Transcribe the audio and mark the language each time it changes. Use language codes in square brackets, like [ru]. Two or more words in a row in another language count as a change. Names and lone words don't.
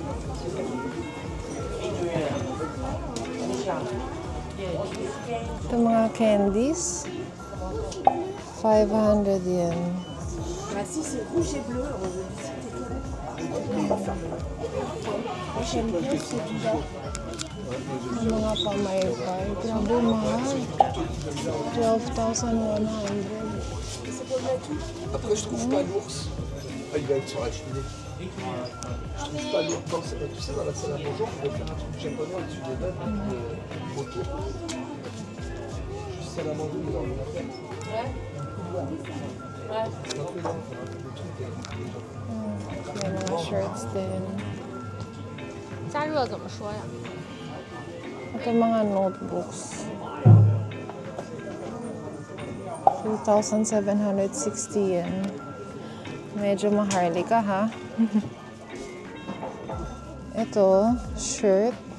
[tl] Ito mga candies. 500 yen. Ang mga pamaypay. Grabe mahal. 12,100. [fr] Après, je trouve pas l'ours. Ah, il va être sur la cheminée. Je trouve pas l'ours. Dans, tu sais, dans la salle à manger, on pourrait faire un truc japonais au-dessus des meubles, autour. Juste salle à manger, il va en faire. C'est un peu long, le truc est [tl] May mga shirts din. [zh] 加热怎么说呀？ [tl] Ito mga notebooks. 2,760 yen. Medyo maharlika ha. Ito, shirt.